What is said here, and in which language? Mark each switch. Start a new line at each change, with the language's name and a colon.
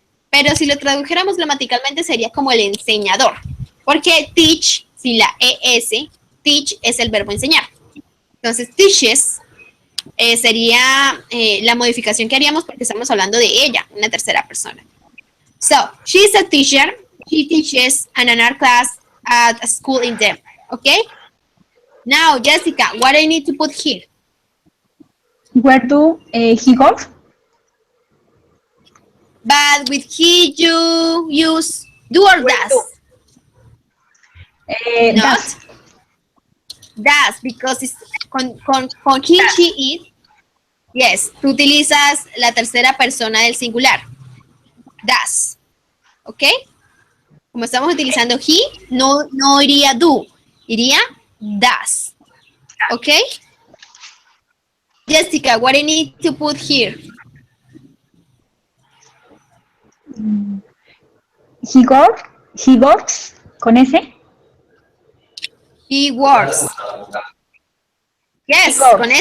Spanish: Pero si lo tradujéramos gramaticalmente sería como el enseñador. Porque teach, sin la ES, teach es el verbo enseñar. Entonces, teaches sería la modificación que haríamos porque estamos hablando de ella, una tercera persona.
English: So, she's a teacher. She teaches an art class at a school in Denver. Okay? Now, Jessica, what I need to put here? Where do he go? But with he, you use do or does? Not? Does. Does, because it's con he, she, it.
Spanish: Yes, tú utilizas la tercera persona del singular. Does. ¿Ok? Como estamos utilizando he, no iría do, iría does. ¿Ok?
English: Jessica, what do you need to put here? He works. He works.
Spanish: Con ese.
English: He works. He Yes, con works.